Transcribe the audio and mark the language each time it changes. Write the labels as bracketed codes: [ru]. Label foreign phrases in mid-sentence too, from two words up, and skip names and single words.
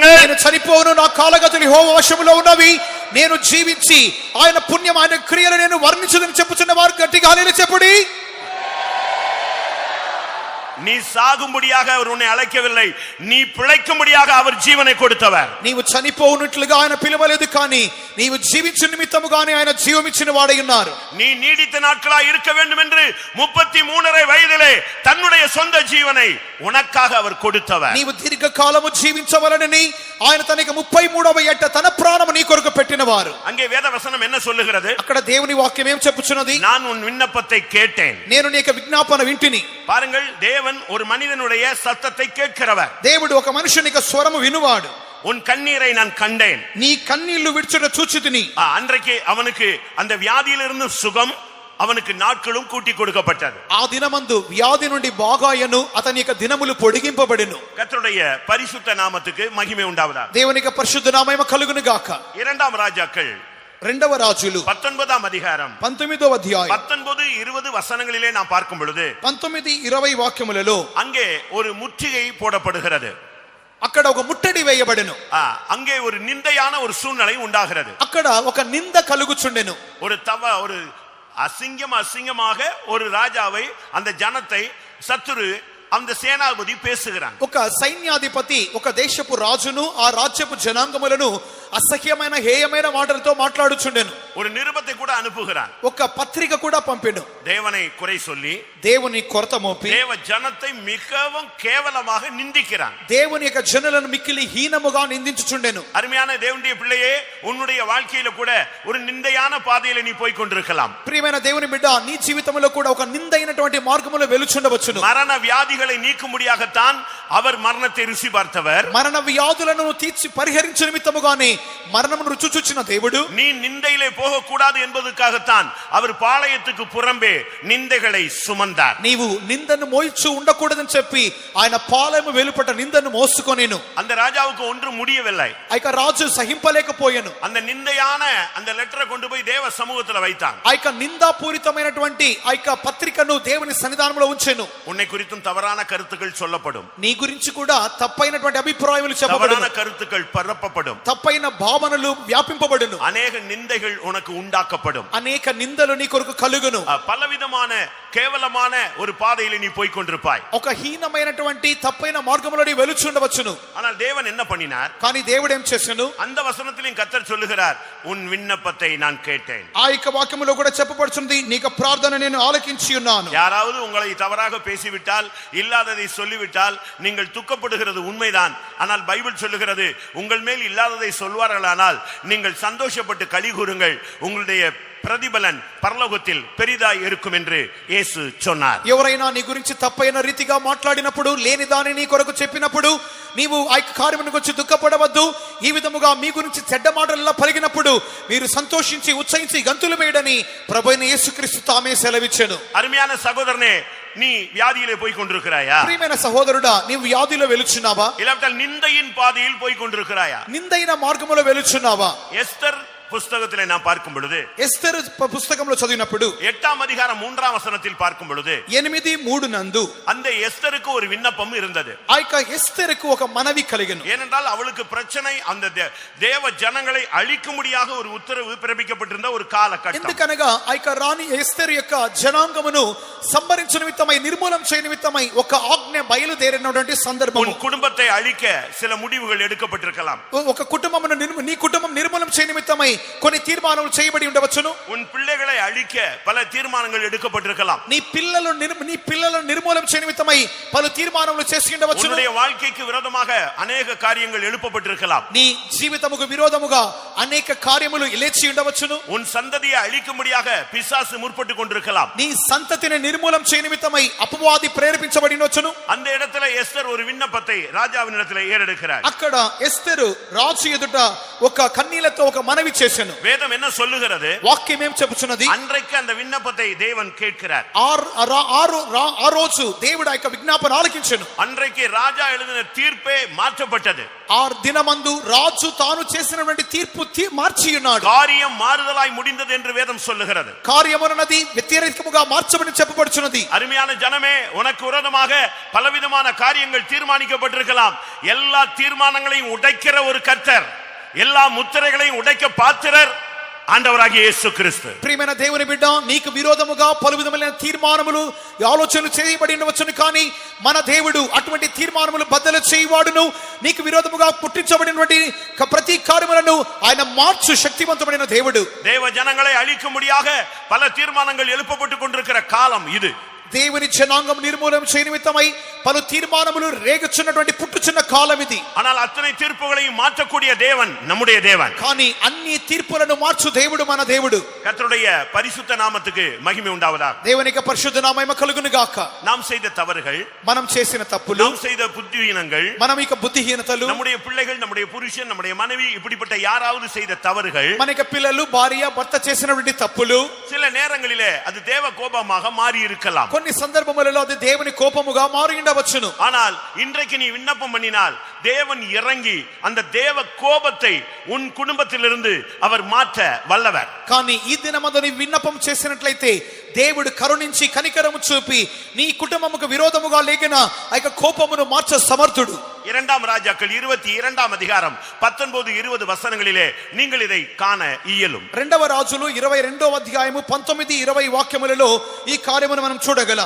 [te] నేను చనిపోను, నా కాలగతులు యెహోవా వశములో ఉన్నవి, నేను జీవించి ఆయన పుణ్యం ఆయన క్రియలు నేను వర్ణించుదని చెప్పుచున్న వారు గట్టిగా హల్లెలూయా చెప్పుడి. [ta] நீ சாகும்படியாக அவர் உன்னை அழைக்கவில்லை, நீ பிழைக்கும்படியாக அவர் ஜீவனை கொடுத்தவர். [te] నీవు చనిపోవునట్లుగా ఆయన పిలవలేదు, కానీ నీవు జీవించు నిమిత్తముగానే ఆయన జీవమిచ్చిన వాడై ఉన్నారు. [ta] நீ நீடித்த நாட்களாய் இருக்க வேண்டும் என்று 33 வயதிலே தன்னுடைய சொந்த ஜீவனை உனக்காக அவர் கொடுத்தவர். [te] నీవు దీర్ఘకాలము జీవించవలనని ఆయన తనకి 33వ ఏట తన ప్రాణము నీ కొరకు పెట్టినవారు. [ta] அங்கே வேத வசனம் என்ன சொல்லுகிறது? [te] అక్కడ దేవుని వాక్యం ఏం చెప్పుచున్నది? [ta] நான் உன் விண்ணப்பத்தை கேட்டேன். [te] నేను నీ యొక్క విజ్ఞాపన వింటిని. [ta] பாருங்கள், தேவன் ஒரு மனிதனுடைய சத்தத்தை கேட்கிறவர். [te] దేవుడు ఒక మనుషుని యొక్క స్వరము వినువాడు. [ta] உன் கண்ணீரை நான் கண்டேன். [te] నీ కన్నీళ్లు విడుచుట చూచితిని. [ta] அன்றைக்கு அவனுக்கு அந்த வியாதியிலிருந்து சுகம், அவனுக்கு நாட்களும் கூட்டி கொடுக்கப்பட்டது. [te] ఆ దినమందు వ్యాధి నుండి బాగాయను, అతని యొక్క దినములు పొడిగింపబడెను. [ta] கர்த்தருடைய பரிசுத்த நாமத்துக்கு மகிமை உண்டாவதாக. [te] దేవుని యొక్క పరిశుద్ధ నామము కలుగును గాక. [ta] 2 ராஜாக்கள் [te] 2వ రాజులు [ta] 19 அதிகாரம் [te] 19వ అధ్యాయం [ta] 19-20 வசனங்களிலே நாம் பார்க்கும் பொழுது [te] 19-20 వాక్యములలో [ta] அங்கே ஒரு முற்றுகை போடப்படுகிறது. [te] అక్కడ ఒక ముట్టడి వేయబడెను. [ta] அங்கே ஒரு நிந்தையான ஒரு சூழ்நிலை உண்டாகிறது. [te] అక్కడ ఒక నింద కలుగుచుండెను. [ta] ஒரு அசிங்கமாக ஒரு ராஜாவை, அந்த ஜனத்தை சத்துரு, அந்த சேனாபதி பேசுகிறான். [te] ఒక సైన్యాధిపతి ఒక దేశపు రాజును ఆ రాజ్యపు జనాంగములను అసహ్యమైన హేయమైన మాటలతో మాట్లాడుచుండెను. [ta] ஒரு நிருபத்தை கூட அனுப்புகிறான். [te] ఒక పత్రిక కూడా పంపెను. [ta] தேவனை குறை சொல்லி, [te] దేవుని కొరత మోపి, [ta] தேவ ஜனத்தை மிகவும் கேவலமாக நிந்திக்கிறான். [te] దేవుని యొక్క జనులను మిక్కిలి హీనముగా నిందించుచుండెను. [ta] அருமையான தேவனுடைய பிள்ளையே, உன்னுடைய வாழ்க்கையில கூட ஒரு நிந்தையான பாதையில நீ போய் கொண்டிருக்கலாம். [te] ప్రియమైన దేవుని బిడ్డ, నీ జీవితంలో కూడా ఒక నిందైనటువంటి మార్గములో వెలుచుండవచ్చును. [ta] மரண வியாதிகளை நீக்கும்படியாகத்தான் அவர் மரணத்தை ருசி பார்த்தவர். [te] మరణ వ్యాధులను తీర్చి పరిహరించు నిమిత్తముగానే మరణమును రుచి చూచిన దేవుడు, [ta] நீ நிந்தையிலே போக கூடாது என்பதற்காகத்தான் அவர் பாளையத்துக்கு புறம்பே நிந்தைகளை சுமந்தார். [te] నీవు నిందను మోయిచు ఉండకూడదని చెప్పి ఆయన పాలెము వెలుపట నిందను మోసుకొనేను. [ta] அந்த ராஜாவுக்கு ஒன்று முடியவில்லை. [te] ఆ యొక్క రాజు సహింపలేకపోయాను. [ta] அந்த நிந்தையான அந்த லெட்டரை கொண்டு போய் தேவ சமூகத்துல வைத்தான். [te] ఆ యొక్క నిందాపూరితమైనటువంటి ఆ యొక్క పత్రికను దేవుని సన్నిధానంలో ఉంచెను. [ta] உன்னை குறித்தும் தவறான கருத்துக்கள் சொல்லப்படும். [te] నీ గురించి కూడా తప్పైనటువంటి అభిప్రాయాలు చెప్పబడును. [ta] தவறான கருத்துக்கள் பரப்பப்படும். [te] తప్పైన భావనలు వ్యాపింపబడును. [ta] அநேக நிந்தைகள் உனக்கு உண்டாக்கப்படும். [te] అనేక నిందలు నీ కొరకు కలుగును. [ta] பலவிதமான கேவலமான ஒரு பாதையில நீ போய் கொண்டிருப்பாய். [te] ఒక హీనమైనటువంటి తప్పైన మార్గములో నీ వెలుచుండవచ్చును. [ta] ஆனால் தேவன் என்ன பண்ணினார்? [te] కానీ దేవుడు ఏం చేశాను? [ta] அந்த வசனத்திலும் கர்த்தர் சொல்லுகிறார், உன் விண்ணப்பத்தை நான் கேட்டேன். [te] ఆ యొక్క వాక్యములో కూడా చెప్పబడుచున్నది, నీకు ప్రార్థన నేను ఆలకించి ఉన్నాను. [ta] யாராவது உங்களை தவறாக பேசிவிட்டால், இல்லாததை சொல்லிவிட்டால் நீங்கள் துக்கப்படுகிறது உண்மைதான். ஆனால் பைபிள் சொல்லுகிறது, உங்கள் மேல் இல்லாததை சொல்வார்களானால் நீங்கள் சந்தோஷப்பட்டு களி கூறுங்கள், உங்களுடைய பிரதிபலன் பரலோகத்தில் பெரிதாய் இருக்கும் என்று యేసు சொன்னார். [te] ఎవరైనా నీ గురించి తప్పైన రీతిగా మాట్లాడినప్పుడు, లేని దాని నీ కొరకు చెప్పినప్పుడు నీవు ఆ యొక్క కార్యమును గురించి దుఃఖపడవద్దు. ఈ విధముగా మీ గురించి చెడ్డ మాటలలో పలికినప్పుడు మీరు సంతోషించి ఉత్సహించి గంతులు వేయడని ప్రభువైన యేసుక్రీస్తు తామే సెలవిచ్చెను. [ta] அருமையான சகோதரனே, நீ வியாதியிலே போய் கொண்டிருக்கிறாயா? [te] ప్రియమైన సహోదరుడా, నీవు వ్యాధిలో వెలుచున్నావా? [ta] இல்லாவிட்டால் நிந்தையின் பாதையில் போய் கொண்டிருக்கிறாயா? [te] నిందైన మార్గములో వెలుచున్నావా? [ta] எஸ்தர் புஸ்தகத்திலே நாம் பார்க்கும் பொழுது, [te] ఎస్తరు పుస్తకంలో చదివినప్పుడు [ta] 8ஆம் அதிகாரம் 3ஆம் வசனத்தில் பார்க்கும் பொழுது [te] 8:3 నందు [ta] அந்த எஸ்தருக்கு ஒரு விண்ணப்பம் இருந்தது. [te] ఆ యొక్క ఎస్తరుకు ఒక మనవి కలిగెను. [ta] ஏனென்றால் அவளுக்கு பிரச்சனை, அந்த தேவ ஜனங்களை அழிக்கும்படியாக ஒரு உத்தரவு பிறப்பிக்கப்பட்டிருந்த ஒரு காலகட்டம். [te] ఎందుకనగా ఆ యొక్క రాణి ఎస్తరు యొక్క జనాంగమును సంహరించు నిమిత్తమై నిర్మూలం చేయ నిమిత్తమై ఒక ఆజ్ఞ బయలుదేరినటువంటి సందర్భం. [ta] உன் குடும்பத்தை அழிக்க சில முடிவுகள் எடுக்கப்பட்டிருக்கலாம். [te] ఒక కుటుంబమును నీ కుటుంబం నిర్మూలం చేయ నిమిత్తమై కొన్ని తీర్మానాలు చేయబడి ఉండవచ్చును. [ta] உன் பிள்ளைகளை அழிக்க பல தீர்மானங்கள் எடுக்கப்பட்டிருக்கலாம். [te] నీ పిల్లలను నిర్మూలం చేయ నిమిత్తమై పలు తీర్మానాలు చేసి ఉండవచ్చును. [ta] உன்னுடைய வாழ்க்கைக்கு விரோதமாக அநேக காரியங்கள் எழுப்பப்பட்டிருக்கலாம். [te] నీ జీవితముకు విరోధముగా అనేక కార్యములు లేచి ఉండవచ్చును. [ta] உன் சந்ததியை அழிக்கும்படியாக பிசாசு முற்பட்டுக் கொண்டிருக்கலாம். [te] నీ సంతతిని నిర్మూలం చేయ నిమిత్తమై అపవాది ప్రేరేపించబడి ఉండవచ్చును. [ta] அந்த இடத்துல எஸ்தர் ஒரு விண்ணப்பத்தை ராஜாவினிடத்தில் ஏறெடுக்கிறார். [te] అక్కడ ఎస్తరు రాజు ఎదుట ఒక కన్నీళ్లతో ఒక మనవి చేసెను. [ta] வேதம் என்ன சொல்லுகிறது? [te] వాక్యం ఏం చెప్పుచున్నది? [ta] அன்றைக்கு அந்த விண்ணப்பத்தை தேவன் கேட்கிறார். [te] ఆ రోజు దేవుడు ఆ యొక్క విజ్ఞాపన ఆలకించెను. [ta] அன்றைக்கு ராஜா எழுதின தீர்ப்பே மாற்றப்பட்டது. [te] ఆ దినమందు రాజు తాను చేసినటువంటి తీర్పు మార్చి ఉన్నాడు. [ta] காரியம் மாறுதலாய் முடிந்தது என்று வேதம் சொல்லுகிறது. [te] కార్యమునది వ్యతిరేకముగా మార్చబడి చెప్పబడుచున్నది. [ta] அருமையான ஜனமே, உனக்கு விரோதமாக பலவிதமான காரியங்கள் தீர்மானிக்கப்பட்டிருக்கலாம். எல்லா தீர்மானங்களையும் உடைக்கிற ஒரு கர்த்தர், எல்லா முத்திரைகளையும் உடைக்க பாத்திரர் ஆண்டவராகிய இயேசு கிறிஸ்து. [te] ప్రియమైన దేవుని బిడ్డ, నీకు విరోధముగా పలు విధములైన తీర్మానములు ఆలోచనలు చేయబడి ఉండవచ్చును, కానీ మన దేవుడు అటువంటి తీర్మానములు బద్దలు చేయవాడును. నీకు విరోధముగా పుట్టించబడినటువంటి ప్రతి కార్యములను ఆయన మార్చు శక్తివంతమైన దేవుడు. [ta] தேவ ஜனங்களை அழிக்கும்படியாக பல தீர்மானங்கள் எழுப்பப்பட்டுக் கொண்டிருக்கிற காலம் இது. [te] దేవుని జనాంగం నిర్మూలన చేయ నిమిత్తమై పలు తీర్మానములు రేగుచున్నటువంటి పుట్టుచున్న కాలం ఇది. [ta] ஆனால் அத்தனை தீர்ப்புகளையும் மாற்றக்கூடிய தேவன் நம்முடைய தேவன். [te] కానీ అన్ని తీర్పులను మార్చు దేవుడు మన దేవుడు. [ta] கர்த்தருடைய பரிசுத்த நாமத்துக்கு மகிமை உண்டாவதாக. [te] దేవునికి పరిశుద్ధ నామము కలుగును గాక. [ta] நாம் செய்த தவறுகள், [te] మనం చేసిన తప్పులు, [ta] நாம் செய்த புத்திஹீனங்கள், [te] మనం ఇక బుద్ధిహీనతలు, [ta] நம்முடைய பிள்ளைகள், நம்முடைய புருஷன், நம்முடைய மனைவி, இப்படிப்பட்ட யாராவது செய்த தவறுகள், [te] మనకి పిల్లలు, భార్య, భర్త చేసినటువంటి తప్పులు [ta] சில நேரங்களிலே அது தேவ கோபமாக மாறி இருக்கலாம். [te] కొన్ని సందర్భములలో అది దేవుని కోపముగా మారి ఉండవచ్చును. [ta] ஆனால் இன்றைக்கு நீ விண்ணப்பம் பண்ணினால் தேவன் இறங்கி அந்த தேவ கோபத்தை உன் குடும்பத்திலிருந்து அவர் மாற்ற வல்லவர். [te] కానీ ఈ దినమందు నీ విన్నపం చేసినట్లయితే దేవుడు కరుణించి కనికరము చూపి నీ కుటుంబముకు విరోధముగా లేగిన ఆ యొక్క కోపమును మార్చ సమర్థుడు. [ta] 2 ராஜாக்கள் 22ஆம் அதிகாரம் 19-20 வசனங்களிலே நீங்கள் இதை காண இயலும். [te] 2వ రాజులు 22వ అధ్యాయము 19-20 వాక్యములలో ఈ కార్యమును మనం చూడగలం.